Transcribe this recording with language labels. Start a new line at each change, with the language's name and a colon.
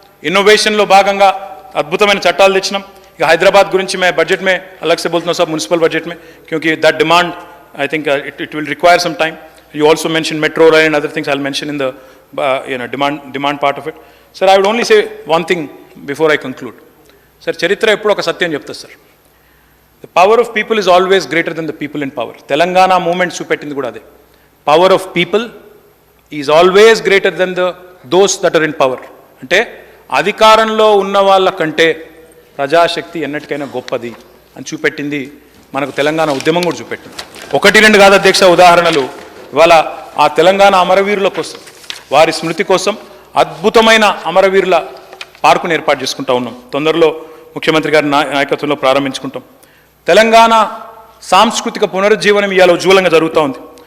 Telugu: ఇన్నోవేషన్లో భాగంగా అద్భుతమైన చట్టాలు తెచ్చినాం. ఇక హైదరాబాద్ గురించి
Hindi: मैं बजट में अलग से बोलता हूँ साहब, म्यूनसिपल बजट में, क्योंकि
English: That demand I think it will require some time. You also mentioned metro rail and other things I'll mention in the demand part of it. Sir, I would only say one thing before I conclude.
Telugu: Sir, చరిత్ర ఎప్పుడు ఒక సత్యం చెప్తారు sir.
English: The power of people is always greater than the people in power.
Telugu: Telangana moment చూపెట్టింది కూడా అదే.
English: Power of people is always greater than those that are in power.
Telugu: అంటే అధికారంలో ఉన్న వాళ్ళ కంటే ప్రజాశక్తి ఎన్నటికైనా గొప్పది అని చూపెట్టింది మనకు తెలంగాణ ఉద్యమం కూడా చూపెట్టింది. 1-2 కాదు అధ్యక్ష ఉదాహరణలు. ఇవాళ ఆ తెలంగాణ అమరవీరుల కోసం, వారి స్మృతి కోసం అద్భుతమైన అమరవీరుల పార్కును ఏర్పాటు చేసుకుంటా ఉన్నాం. తొందరలో ముఖ్యమంత్రి గారి నాయకత్వంలో ప్రారంభించుకుంటాం. తెలంగాణ సాంస్కృతిక పునరుజ్జీవనం ఇవాళ ఉజ్వలంగా జరుగుతూ ఉంది.